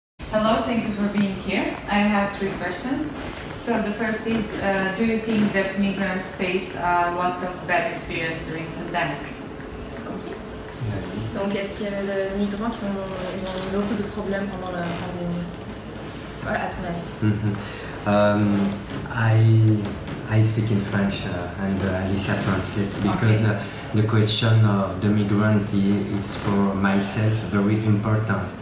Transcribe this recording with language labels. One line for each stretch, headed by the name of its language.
English: Hello, thank you for being here. I have 3 questions. So the first is, do you think that migrants faced a lot of bad experience during pandemic?
French: Donc, est-ce qu'il y avait des migrants qui ont eu beaucoup de problèmes pendant la pandémie, à ton avis?
English: I speak in French and Alicia translates because the question of the migrant is for myself very important.